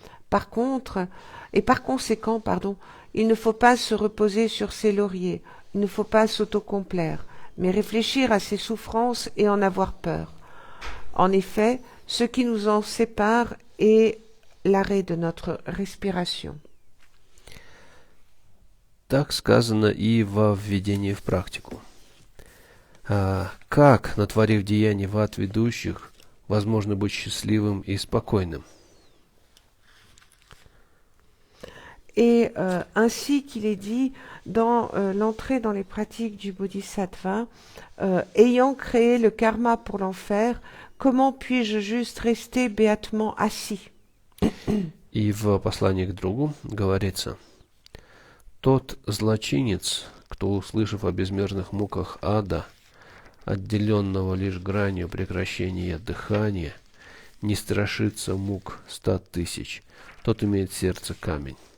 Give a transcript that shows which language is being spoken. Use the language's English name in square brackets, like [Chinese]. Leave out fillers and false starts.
[French] Par conséquent, il ne faut pas se reposer sur ses lauriers, il ne faut pas s'autocomplaire, mais réfléchir à ses souffrances et en avoir peur. En effet, ce qui nous en sépare est l'arrêt de notre respiration. [Russian] Так сказано и во введении в практику. Как, натворив деяний в ад ведущих, возможно быть счастливым и спокойным? [French] Et ainsi qu'il est dit dans l'entrée dans les pratiques du Bodhisattva, ayant créé le karma pour l'enfer, comment puis-je juste rester béatement assis? [Russian] И в послании к другу говорится: тот злочинец, кто, услышав о безмерных муках ада, отделенного лишь гранью прекращения дыхания, не страшится мук 100 000, тот имеет сердце камень.